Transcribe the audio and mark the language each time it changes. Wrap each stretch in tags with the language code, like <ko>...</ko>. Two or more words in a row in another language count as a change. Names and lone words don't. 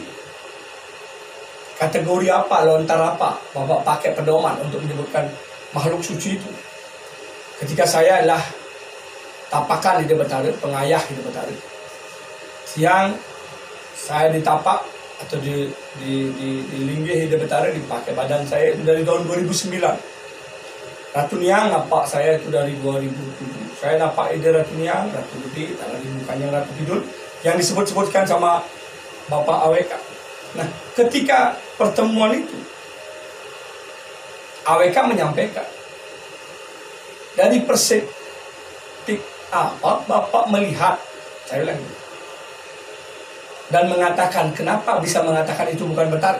<id>Kategori apa, lontar apa Bapak pakai pedoman untuk menyebutkan makhluk suci itu. Ketika saya adalah tapakan Ida Betara, pengayah Ida Betara. Siang saya ditapak atau di linggih Ida Betara, dipakai badan saya itu dari tahun 2009. Ratu Niang napak saya itu dari 2007. Saya napak Ida Ratu Niang, Ratu Gede, tangan di mukanya Ratu Kidul, yang disebut-sebutkan sama Bapak AWK. Nah, ketika pertemuan itu, AWK menyampaikan, dari perspektif apa Bapak melihat, saya bilang, dan mengatakan, kenapa bisa mengatakan itu bukan Betara?</id>